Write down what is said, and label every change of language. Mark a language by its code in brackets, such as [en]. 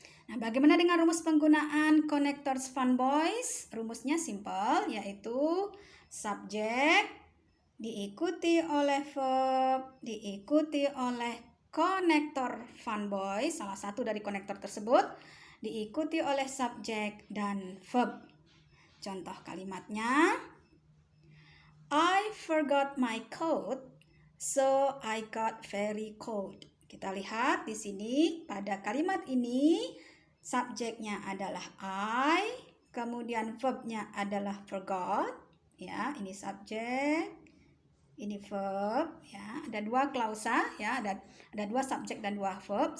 [id] Nah, bagaimana dengan rumus penggunaan connectors fun boys? Rumusnya simple, yaitu subjek diikuti oleh verb diikuti oleh konektor fun boys, salah satu dari konektor tersebut, diikuti oleh subjek dan verb. Contoh kalimatnya, [en] I forgot my coat, so I got very cold. [id] Kita lihat di sini pada kalimat ini subjeknya adalah I, kemudian verbnya adalah forgot. Ya, ini subjek, ini verb, ya, ada dua klausa, ya, ada dua subjek dan dua verb.